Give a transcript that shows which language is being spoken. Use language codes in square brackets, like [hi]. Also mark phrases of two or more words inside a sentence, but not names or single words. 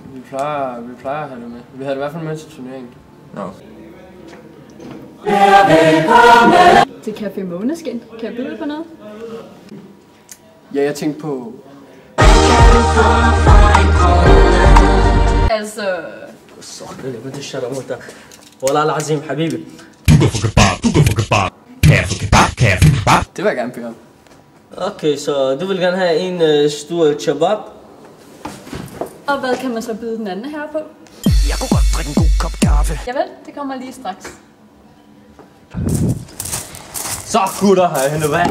[da] Vi plejer at have det med. Vi havde det i hvert fald med til turneringen. Nå. Til Café Måneskin. Kan jeg byde på noget? Ja, jeg tænkte på... Altså... [ar] صح اللي بنت الشارع موتى والله العظيم حبيبي [da] Det vil jeg gerne bede om. Okay, så du vil gerne have en stor kebab? Og hvad kan man så byde den anden her på? Jeg kunne godt drikke en god kop kaffe. Javel, det kommer lige straks. Så gutter, har jeg hentet vand.